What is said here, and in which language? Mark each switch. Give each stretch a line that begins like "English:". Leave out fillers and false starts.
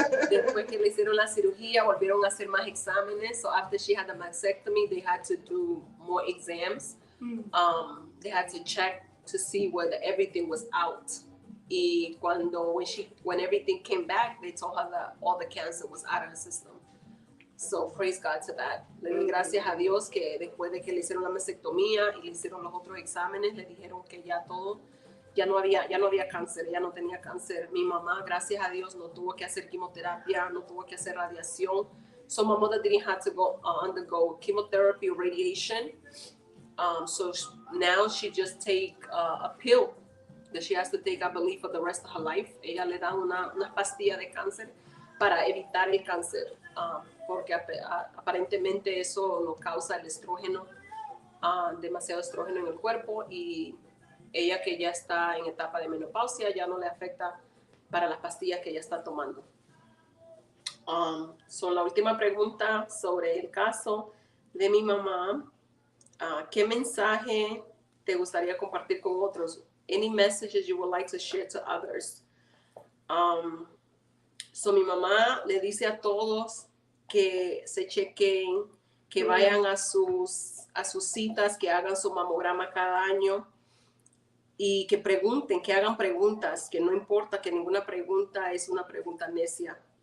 Spanish: Después que le hicieron la cirugía, volvieron a hacer más exámenes.
English: So after she had the mastectomy, they had to do more exams. They had to check to see whether everything was out. Y when everything came back, they told her that all the cancer was out of her system. So praise God to that.
Spanish: Le doy gracias a Dios que después de que le hicieron la mastectomía y le hicieron los otros exámenes, le dijeron que ya todo, ya no había cáncer, ella no tenía cáncer. Mi mamá, gracias a Dios, no tuvo que hacer quimioterapia, no tuvo que hacer radiación.
English: So my mother didn't have to undergo chemotherapy or radiation. So now she just take a pill that she has to take, I believe, for the rest of her life.
Spanish: Ella le dan una pastilla de cáncer para evitar el cáncer, porque aparentemente eso lo causa el estrógeno, demasiado estrógeno en el cuerpo, y ella, que ya está en etapa de menopausia, ya no le afecta para las pastillas que ella está tomando. La última pregunta sobre el caso de mi mamá. ¿Qué mensaje te gustaría compartir con otros?
English: Any messages you would like to share to others?
Spanish: Mi mamá le dice a todos que se chequen, que vayan a sus citas, que hagan su mamograma cada año y que pregunten, que hagan preguntas, que no importa que ninguna pregunta es una pregunta necia.